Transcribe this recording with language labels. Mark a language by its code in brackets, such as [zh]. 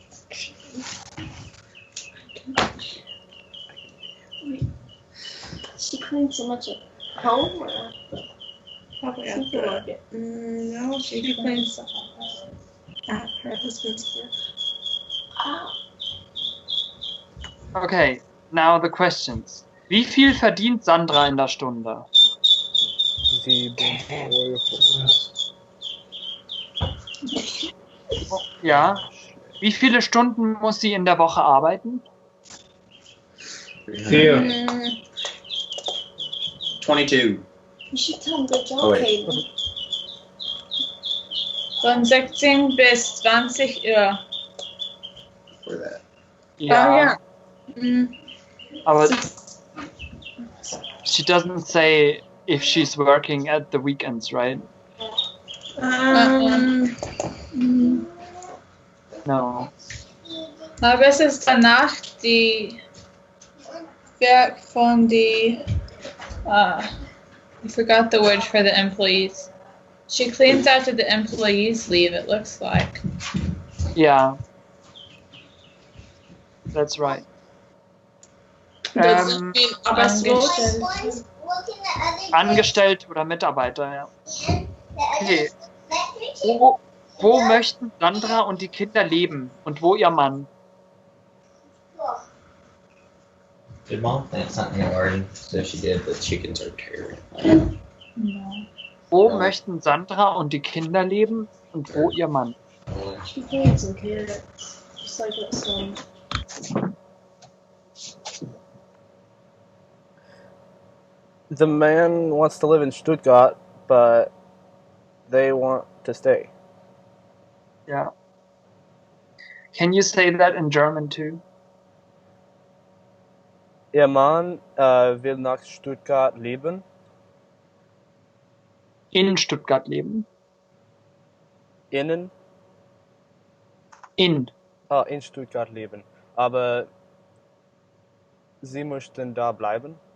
[en] She cleans so much at home or Probably at the supermarket. no, she cleans at her husband's work. Okay, now the questions. [de] Wie viel verdient Sandra in der Stunde? 7 Euro. Ja. Wie viele Stunden muss sie in der Woche arbeiten? 4. 22. [en] You should tell him good job, Oh, wait. Hayden. [de] Von 16 bis 20 Uhr. [en] For that. [de] Ja. Mhm. Aber [en] she doesn't say if she's working at the weekends, right? Mm, No. [de] Aber es ist danach die Werk von die, [en] I forgot the word for the employees. She cleans after the employees leave, it looks like. Yeah. That's right. Does that mean arbeitslos? [de] Angestellt oder Mitarbeiter, ja. Okay. Wo möchten Sandra und die Kinder leben und wo ihr Mann? [en] Did Mom plant something in the garden? So she did, the chickens are terrible. No. [de] Wo möchten Sandra und die Kinder leben und wo ihr Mann? [en] She planted some carrots, just like that song. The man wants to live in Stuttgart, but they want to stay. Yeah. Can you say that in German too? [de] Ihr Mann will nach Stuttgart leben. In Stuttgart leben. In Stuttgart leben. Aber sie möchten da bleiben.